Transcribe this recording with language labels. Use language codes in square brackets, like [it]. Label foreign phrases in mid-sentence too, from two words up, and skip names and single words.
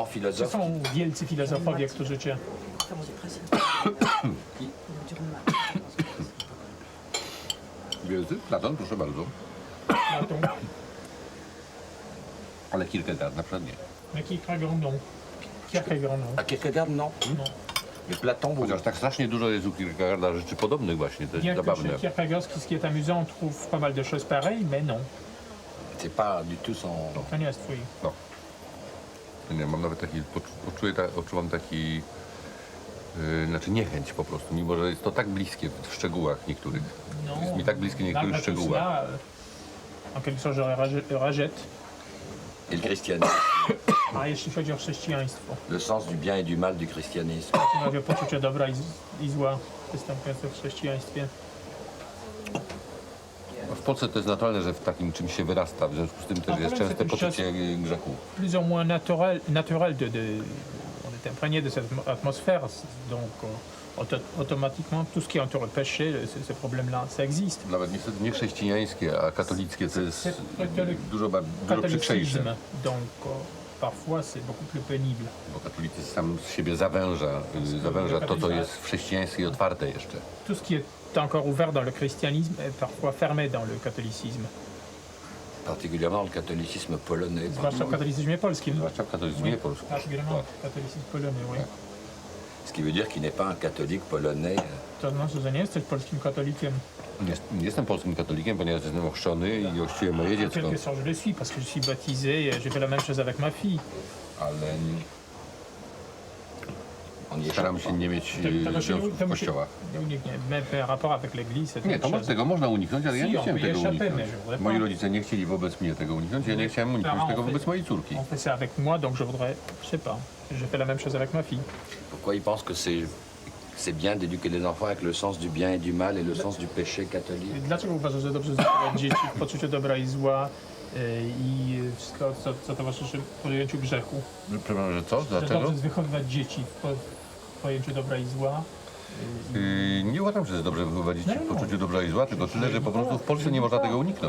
[pl] Co [fr] philosophes? [pl] są wielcy filozofowie, którzy cię... Wielcy? Platon, proszę bardzo. Platon, Ale Kierkegaard na przykład nie. [fr] mais Kierkegaard, non. Kierkegaard, non. À Kierkegaard, non. Non. Mais Platon, oui. [pl] Chociaż tak strasznie dużo jest u Kierkegaarda rzeczy podobnych właśnie, to jest [fr] Bien que [pl] zabawne. [fr] chez Kierkegaard, ce qui est amusant, on trouve pas mal de choses pareilles, mais non. C'est pas du tout son... [pl] To nie jest twój. No. Nie, mam nawet taki, odczuwam taki, znaczy niechęć po prostu, mimo że jest to tak bliskie w szczegółach niektórych. [fr] Non. [pl] Jest mi tak bliskie w niektórych [fr] Malgré tout [pl] szczegółach. [fr] cela, en quelque sorte, je rejette. Et le christianisme. [pl] A jeśli chodzi o chrześcijaństwo, [fr] Le sens du bien et du mal du christianisme. [pl] mówię poczucie dobra i zła występujące w chrześcijaństwie. W Polsce to jest naturalne, że w takim czymś się wyrasta, w związku z tym też jest częste poczucie grzechu. [fr] Plus ou moins naturel on est imprégné de cette atmosphère, donc automatiquement tout ce qui entoure le péché, ces problèmes-là, ça existe. [pl] Nawet niestety nie chrześcijańskie, a katolickie to jest dużo przykrzejsze. [fr] Catholicisme, donc parfois c'est beaucoup plus pénible. [pl] Bo katolicyzm sam z siebie zawęża to, co jest w chrześcijaństwie i otwarte jeszcze. [fr] Tout ce qui est encore ouvert dans le christianisme est parfois fermé dans le catholicisme. Particulièrement le catholicisme polonais. [pl] Zwłaszcza w katolicyzmie polskim. Zwłaszcza w katolicyzmie polskim. [fr] Particulièrement katolicyzm polonais, oui. Ce qui veut dire qu'il n'est pas un catholique polonais. [pl] To znaczy, że nie jesteś polskim katolikiem. Nie jestem polskim katolikiem, ponieważ jestem ochrzczony i ochrzciłem moje [fr] En [pl] dziecko. [fr] quelque sorte, je le suis parce que je suis baptisé et j'ai fait la même chose avec ma fille. [pl] Ale Staram się nie mieć związków w kościołach. Nie uniknie. [fr] Mais par rapport avec l'église, c'est [pl] Nie, [fr] autre [pl] to [fr] chose. [pl] tego można uniknąć, ale ja [fr] Si, [pl] nie [fr] on [pl] chciałem [fr] peut y [pl] tego [fr] échapper, [pl] uniknąć. [fr] mais je voudrais [pl] Moi [fr] pas. [pl] rodzice nie chcieli wobec mnie tego uniknąć, ja nie chciałem uniknąć tego wobec mojej córki. [fr] On fait ça avec moi, donc je voudrais, je sais pas, je fais la même chose avec ma fille. Pourquoi il pense que c'est bien d'éduquer des enfants avec le sens du bien et du mal et le sens du péché catholique? [pl] Dlaczego uważasz, że dobrze wychowywać dzieci w poczuciu dobra i zła i wszystko, co towarzyszy pojęciu grzechu? Przepraszam, że co? Że Dlaczego? dobrze jest wychowywać dzieci w pojęciu dobra i zła? Nie uważam, że jest dobrze wychowywać dzieci w poczuciu dobra i zła, tylko tyle, że po prostu w Polsce nie można tego uniknąć.